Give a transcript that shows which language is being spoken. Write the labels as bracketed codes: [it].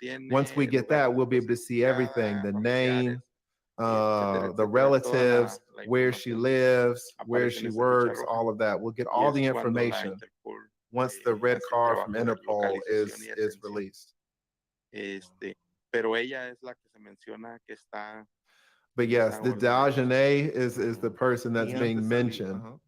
[en] Once we get that, we'll be able to see everything, the name, the relatives, where she lives, where she works, all of that. We'll get all the information once the red card from Interpol is released. [es] Pero ella es la que se menciona que está. [en] But yes, the Daejhanae is the person that's being mentioned.